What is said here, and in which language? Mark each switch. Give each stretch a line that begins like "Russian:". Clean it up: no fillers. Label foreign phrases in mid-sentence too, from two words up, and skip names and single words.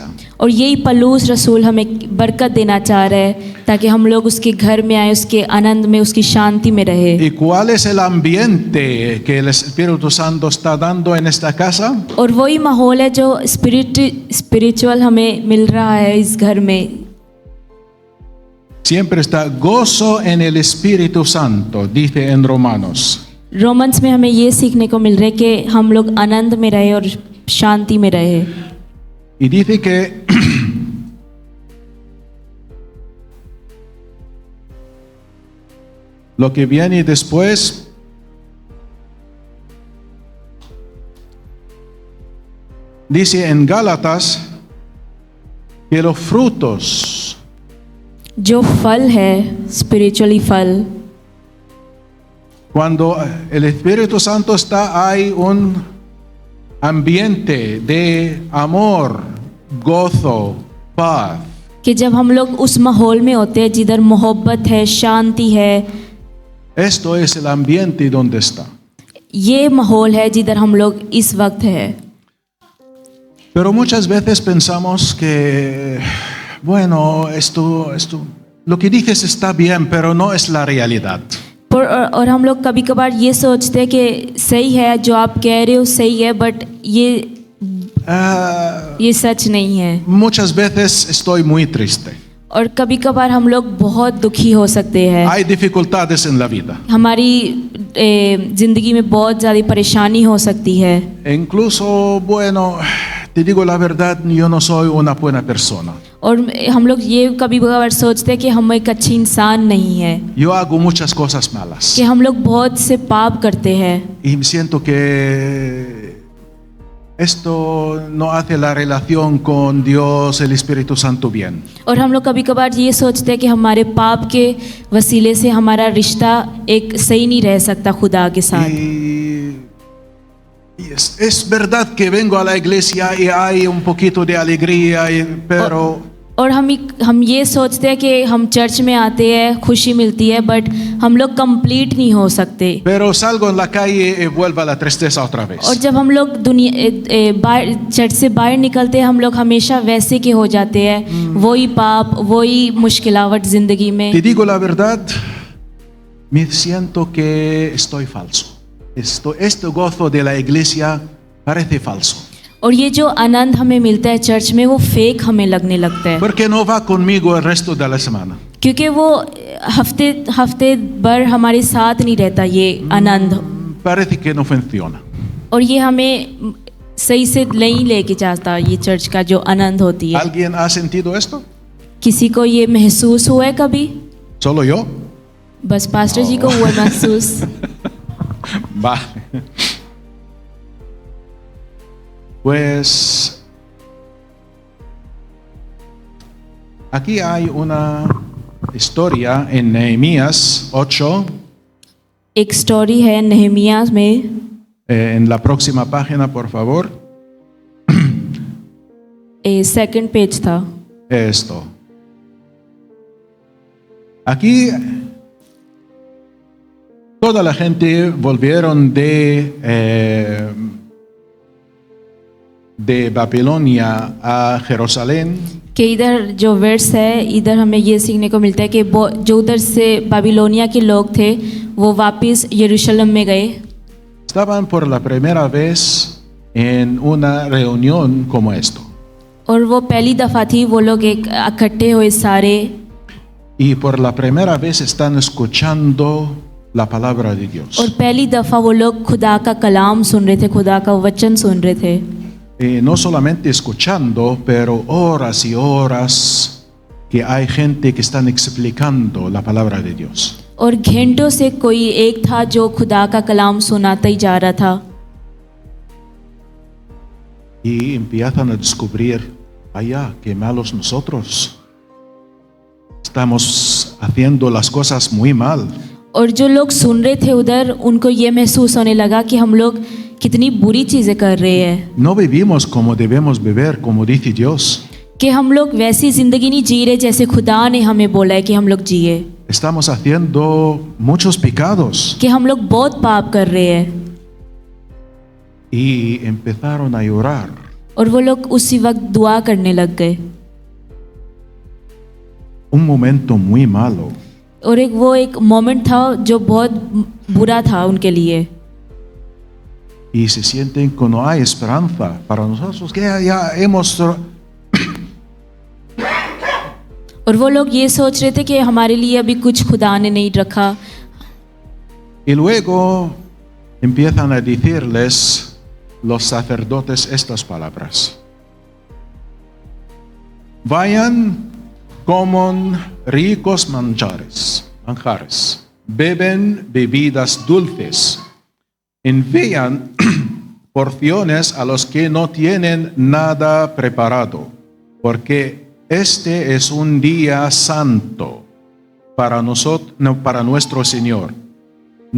Hindi: और यही पलूस रसूल हमें बरकत देना चाह रहे हैं ताकि हम लोग उसके घर में आए, उसके आनंद में, उसकी शांति में रहे।
Spanish: ¿Y cuál es el ambiente que el Espíritu Santo está dando en esta casa?
Hindi: और वही माहौल है जो स्पिरिचुअल हमें मिल रहा है इस घर में।
Spanish: Siempre está gozo en el Espíritu Santo, dice en Romanos.
Hindi: रोमन्स में हमें ये सीखने को मिल रहा है कि हम लोग आनंद में रहे और शांति में रहे।
Spanish: Y dice que lo que viene después dice en Gálatas que los frutos
Hindi: जो फल है स्पिरिचुअली फल,
Spanish: cuando el Espíritu Santo está hay ambiente de amor, gozo, paz,
Hindi: कि जब हम लोग उस माहौल में होते हैं जिधर मोहब्बत है, शांति है,
Spanish: esto es el ambiente donde está.
Hindi: ये माहौल है जिधर हम लोग इस वक्त है.
Spanish: Pero muchas veces pensamos que, bueno, esto, lo que dices está bien, pero no es la realidad.
Hindi: और हम लोग कभी कभार ये सोचते हैं कि सही है जो आप कह रहे हो, सही है, बट ये सच नहीं है.
Spanish: Muchas veces estoy muy triste.
Hindi: और कभी कभार हम लोग बहुत दुखी हो सकते हैं.
Spanish: Hay dificultades en la vida.
Hindi: हमारी जिंदगी में बहुत ज़्यादा परेशानी हो सकती है.
Spanish: Incluso, bueno, te digo la verdad, yo no soy una buena persona.
Hindi: और हम लोग ये कभी कभार सोचते हैं कि हम एक अच्छी इंसान नहीं है,
Spanish: Yo hago muchas cosas malas.
Hindi: कि हम लोग बहुत से पाप करते हैं.
Spanish: Y siento que esto no hace la relación con Dios, el Espíritu Santo bien.
Hindi: और हम लोग कभी कभार ये सोचते हैं कि हमारे पाप के वसीले से हमारा रिश्ता एक सही नहीं रह सकता खुदा के साथ.
Spanish: Y es verdad que vengo a la iglesia y hay un poquito de alegría, pero
Hindi: और हम ये सोचते हैं कि हम चर्च में आते हैं, खुशी मिलती है, बट हम लोग कंप्लीट नहीं हो सकते.
Spanish: pero salgo en la calle y vuelvo a la tristeza otra vez.
Hindi: और जब हम लोग बाहर चर्च से बाहर निकलते हैं, हम लोग हमेशा वैसे के हो जाते हैं, वही पाप, वही मुश्किलावट जिंदगी में.
Spanish: Te digo la verdad, me siento que estoy falso. Este gozo de la iglesia parece falso.
Hindi: और ये जो आनंद हमें मिलता है चर्च में, वो फेक हमें लगने लगता है.
Spanish: Porque no va conmigo el resto de la semana.
Hindi: क्योंकि वो हफ्ते भर हमारे साथ नहीं रहता ये आनंद.
Spanish: Parece que no funciona.
Hindi: और ये हमें सही से नहीं लेके जाता, ये चर्च का जो आनंद होती है.
Spanish: ¿Alguien ha sentido esto?
Hindi: किसी को ये महसूस हुआ है कभी?
Spanish: ¿Solo yo?
Hindi: बस पास्टर जी को हुआ महसूस.
Spanish: Vale. Pues aquí hay una historia en Nehemías 8,
Hindi: एक स्टोरी है नहमिया में.
Spanish: en la próxima página, por favor.
English: second page
Hindi: था.
Spanish: Esto. Aquí toda la gente volvieron de Babilonia a Jerusalén.
Hindi: कि इधर जो वर्स है, इधर हमें ये सीखने को मिलता है कि जो उधर से बाबिलोनिया के लोग थे, वो वापस यरूशलेम में गए.
Spanish: Estaban por la primera vez en una reunión como esto.
Hindi: और वो पहली दफ़ा थी वो लोग एक इकट्ठे हुए सारे.
Spanish: Y por la primera vez están escuchando la palabra de Dios.
Hindi: और पहली दफ़ा वो लोग खुदा का कलाम सुन रहे थे, खुदा का वचन सुन रहे थे.
Spanish: No solamente escuchando, pero horas y horas que hay gente que están explicando la palabra de Dios.
Hindi: और घंटों से कोई एक था जो खुदा का कलाम सुनाता ही जा रहा था.
Spanish: Y empiezan a descubrir, vaya, qué malos nosotros. Estamos haciendo las cosas muy mal.
Hindi: और जो लोग सुन रहे थे उधर, उनको ये महसूस होने लगा कि हम लोग कितनी बुरी चीज़ें कर रहे हैं.
Spanish: No vivimos como debemos vivir, como dice Dios.
Hindi: कि हम लोग वैसी ज़िंदगी नहीं जी रहे जैसे खुदा ने हमें बोला है कि हम लोग जिए.
Spanish: Estamos haciendo muchos pecados.
Hindi: कि हम लोग बहुत पाप कर रहे हैं.
Spanish: Y empezaron a llorar.
Hindi: और वो लोग उसी वक्त दुआ करने लग गए.
Spanish: Un momento muy malo.
Hindi: और वो एक मोमेंट था जो बहुत बुरा था उनके लिए.
Spanish: Y se sienten que no hay esperanza para nosotros, que ya hemos...
Hindi: और वो लोग ये सोच रहे थे कि हमारे लिए अभी कुछ खुदा ने नहीं रखा.
Spanish: Y luego empiezan a decirles los sacerdotes estas palabras. Vayan, coman ricos manjares, beben bebidas dulces, envían porciones a los que no tienen nada preparado, porque este es un día santo para nosotros, para nuestro Señor.